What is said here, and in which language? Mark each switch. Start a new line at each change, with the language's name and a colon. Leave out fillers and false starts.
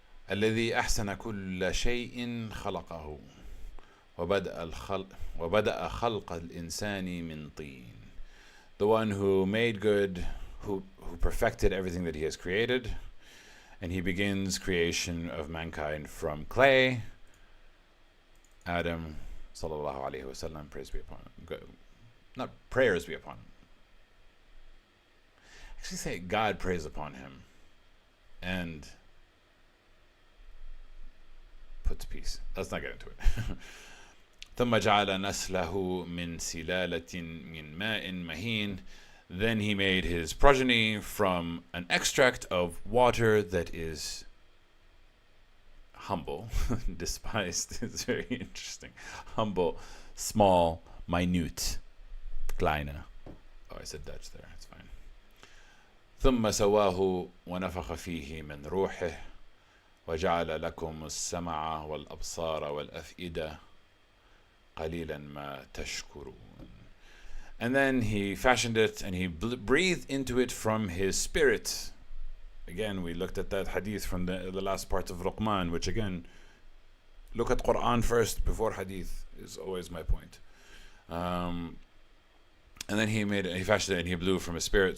Arabic: الذي أحسن كل شيء خلقه وبدأ خلق الإنسان من طين.
English: The one who made good, who perfected everything that he has created, and he begins creation of mankind from clay. Adam,
Arabic: sallallahu alaihi wasallam,
English: praise be upon him. not prayers be upon him. Actually say God prays upon him and puts peace. Let's not get into it.
Arabic: ثم جعل نسله من سلالة من ماء مهين.
English: Then he made his progeny from an extract of water that is humble, despised. It's very interesting. Humble, small, minute, kleine. Oh, I said Dutch there. It's fine.
Arabic: ثم سواه ونفخ فيه من روحه وجعل لكم السمع والأبصار والأفئدة قليلا ما تشكرون.
English: And then he fashioned it and he breathed into it from his spirit. Again, we looked at that hadith from the last part of Luqman, which again, look at Quran first before hadith is always my point. And then he fashioned it and he blew from his spirit.